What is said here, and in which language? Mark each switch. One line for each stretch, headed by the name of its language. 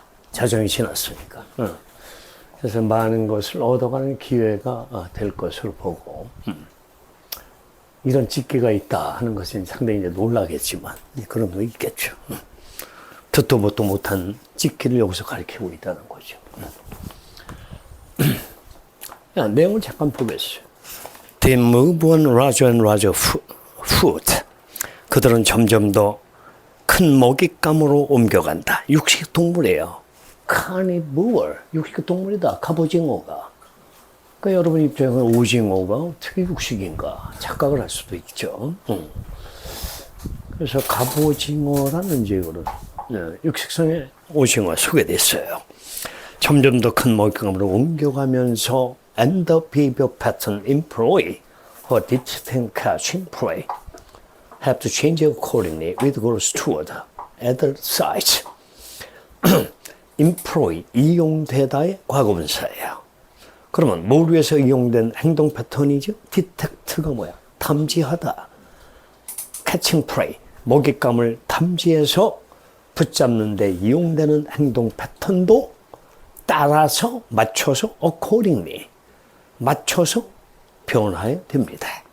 Korean: 자정이 지났으니까. 그래서 많은 것을 얻어가는 기회가 될 것으로 보고, 이런 찍기가 있다 하는 것은 상당히 이제 놀라겠지만, 그런 거 있겠죠. 듣도 뭣도 못한 찍기를 여기서 가르치고 있다는 거죠. 내용을 잠깐 보겠어요.
English: They move on larger and larger foot.
Korean: 그들은 점점 더 큰 먹잇감으로 옮겨간다. 육식 동물이에요. carnivore. 육식 동물이다. 갑오징어가. 그러니까 여러분 입장에서는 오징어가 어떻게 육식인가 착각을 할 수도 있죠. 그래서 갑오징어라는 이제 그런 육식성의 오징어가 소개됐어요. 점점 더 큰 먹잇감으로 옮겨가면서
English: and the behavior pattern employ for detecting catching prey have to change accordingly with growth toward adult size.
Korean: employ, 이용되다의 과거분사예요. 그러면 뭘 위해서 이용된 행동 패턴이죠? detect가 뭐야? 탐지하다.
English: catching prey,
Korean: 먹잇감을 탐지해서 붙잡는 데 이용되는 행동 패턴도 따라서 맞춰서 accordingly 맞춰서 변화해야 됩니다.